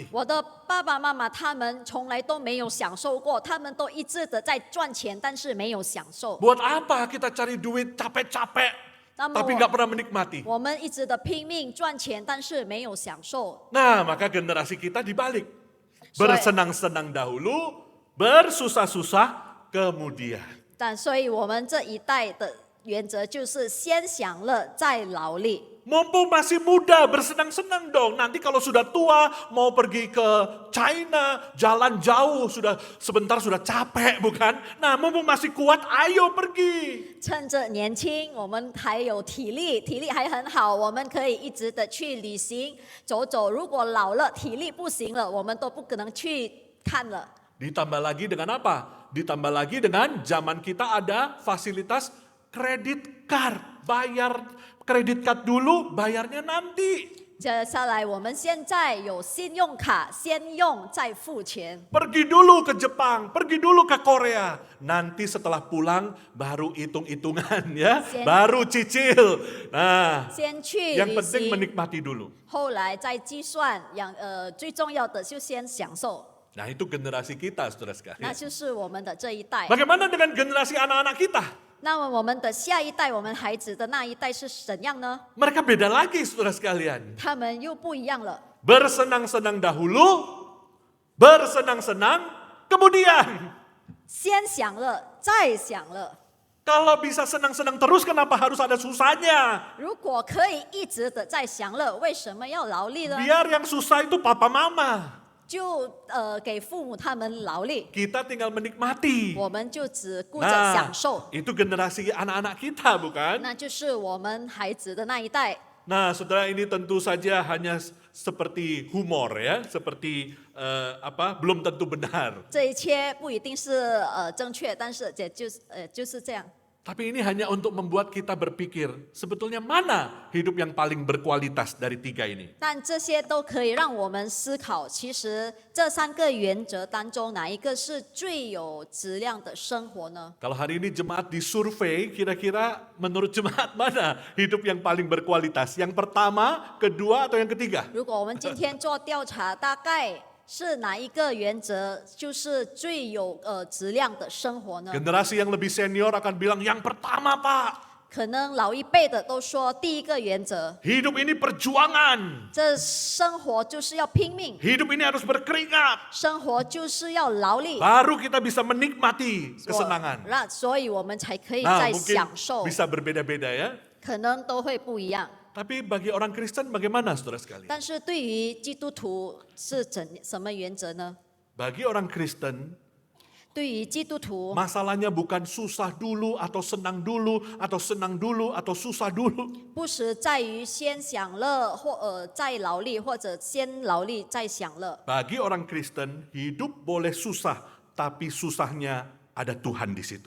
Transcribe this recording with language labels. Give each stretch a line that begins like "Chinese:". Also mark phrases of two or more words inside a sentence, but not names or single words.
Chinese: 我的爸爸妈妈他们从来都没有享受过，他们都一直的在赚钱，但是没有享受。
Indonesian: Buat apa kita cari duit capek-capek, tapi nggak pernah menikmati?
Chinese: 我们一直的拼命赚钱，但是没有享受。
Indonesian: Nah, maka generasi kita dibalik. So- Bersenang-senang dahulu, bersusah-susah kemudian.
Chinese: 所以我们这一代的原则就是先享乐再劳力。
Indonesian: Mumpung masih muda, bersenang-senang dong. Nanti kalau sudah tua, mau pergi ke China, jalan jauh, sebentar sudah capek, bukan? Nah, mumpung masih kuat, ayo pergi.
Chinese: 趁着年轻，我们还有体力还很好，我们可以一直的去旅行走走。如果老了，体力不行了，我们都不可能去看了。
Indonesian: Ditambah lagi dengan apa? Ditambah lagi dengan zaman kita ada fasilitas kredit card. Bayar kredit card dulu, bayarnya nanti.
Chinese: 接下来我们现在有信用卡，先用再付钱。
Indonesian: Pergi dulu ke Jepang, pergi dulu ke Korea. Nanti setelah pulang baru hitung-hitungan ya, baru cicil. Nah,
Chinese: 先去
Indonesian: yang
Chinese: 旅
Indonesian: penting
Chinese: 行，
Indonesian: menikmati dulu.
Chinese: 后来再计算。最重要的就先享受。
Indonesian: Nah, itu generasi kita, saudara
Chinese: 那
Indonesian: sekalian.
Chinese: 就是我们的这一代。
Indonesian: Bagaimana dengan generasi anak-anak kita?
Chinese: 那么我们的下一代，我们孩子的那一代是怎样呢？
Indonesian: Mereka beda lagi, saudara sekalian.
Chinese: 他们又不一样了。
Indonesian: Bersenang-senang dahulu, bersenang-senang kemudian.
Chinese: 先享乐，再享乐。
Indonesian: Kalau bisa senang-senang terus, kenapa harus ada susahnya?
Chinese: 如果可以一直的在享乐，为什么要劳力呢？
Indonesian: Biar yang susah itu papa mama.
Chinese: 就给父母他们劳力，
Indonesian: Kita tinggal menikmati.
Chinese: 我们就只顾着享受。
Indonesian: itu generasi anak-anak kita, bukan?
Chinese: 那就是我们孩子的那一代。
Indonesian: Nah, saudara, ini tentu saja hanya seperti humor ya, seperti belum tentu benar.
Chinese: 这一切不一定是正确，但是就是这样。
Indonesian: Tapi ini hanya untuk membuat kita berpikir, sebetulnya mana hidup yang paling berkualitas dari tiga ini?
Chinese: 但这些都可以让我们思考，其实这三个原则当中，哪一个是最有质量的生活呢？
Indonesian: Kalau hari ini jemaat disurvei, kira-kira menurut jemaat mana hidup yang paling berkualitas? Yang pertama, kedua, atau yang ketiga?
Chinese: 如果我们今天做调查，大概是哪一个原则就是最有质量的生活呢？
Indonesian: Generasi yang lebih senior akan bilang, yang pertama Pak,
Chinese: 可能老一辈的都说，第一个原则，
Indonesian: hidup ini perjuangan.
Chinese: 这生活就是要拼命，
Indonesian: Hidup ini harus berkeringat.
Chinese: 生活就是要劳力，
Indonesian: Baru kita bisa menikmati kesenangan.
Chinese: 那所以我们才可以
Indonesian: Nah,
Chinese: 在
Indonesian: mungkin
Chinese: 享受，
Indonesian: bisa berbeda-beda ya.
Chinese: 可能都会不一样。
Indonesian: Tapi bagi orang Kristen bagaimana, saudara sekalian?
Chinese: 但是对于基督徒是什么原则呢？
Indonesian: Bagi orang Kristen,
Chinese: 对于基督徒，
Indonesian: masalahnya bukan susah dulu atau senang dulu atau senang dulu atau susah dulu.
Chinese: 不是在于先享乐或再劳力，或者先劳力再享乐。
Indonesian: Bagi orang Kristen, hidup boleh susah, tapi susahnya ada Tuhan di situ.